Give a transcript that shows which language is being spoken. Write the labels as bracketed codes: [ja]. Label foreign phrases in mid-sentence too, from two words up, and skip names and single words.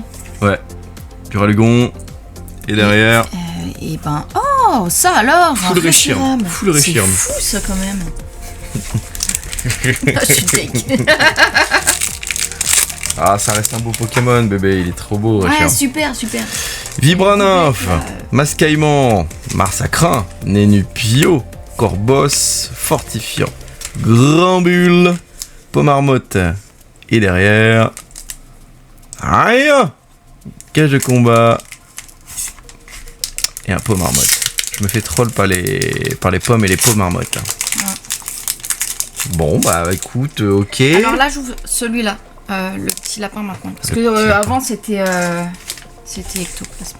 [fr] Ouais. Duralugon. Et derrière. Et ben, oh, ça alors, Full un Reshiram. Full Reshiram. C'est fou ça quand même. Ah, je suis deg. Ah, ça reste un beau Pokémon, bébé. Il est trop beau, Ouais, Reshiram. super, super. Vibrannymph, Mascaïman, Marsacrin, Nénupio, Corboss, Fortifiant, Grambule, Pomarmotte. Et derrière. Rien! Cage de combat. Et un Pomarmotte. Je me fais troll par les pommes et les Pomarmottes. Ouais. Bon, bah écoute, ok. Alors là, j'ouvre celui-là, le petit lapin maintenant. Parce que avant, c'était Ectoplasme.